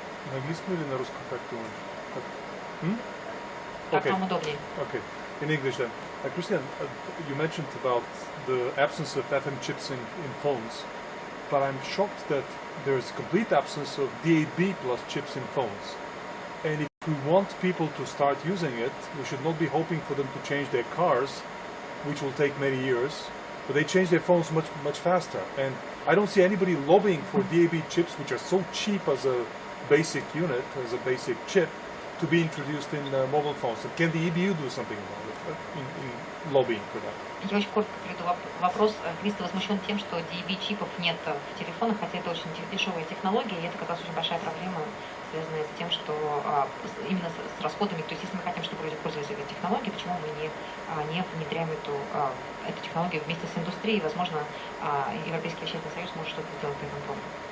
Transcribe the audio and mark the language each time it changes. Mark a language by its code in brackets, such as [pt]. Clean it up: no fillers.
[ru] На английском или на русском, как думаешь? [en] Okay. Okay. In English then. Christian, you mentioned about the absence of FM chips in phones, but I'm shocked that there's complete absence of DAB plus chips in phones. And if we want people to start using it, we should not be hoping for them to change their cars, which will take many years, but they change their phones much faster. And I don't see anybody lobbying for DAB chips, which are so cheap as a basic unit, as a basic chip, to be introduced in mobile phones. And can the EBU do something about it in lobbying for that? [ru] Я очень коротко приведу вопрос. Кристо возмущен тем, что DAB-чипов нет в телефонах, хотя это очень дешевая технология, и это как раз очень большая проблема, связанная с тем, что именно с расходами, то есть если мы хотим, чтобы люди пользовались этой технологией, почему мы не внедряем эту технологию вместе с индустрией, возможно, Европейский вещательный союз может что-то сделать по этому поводу.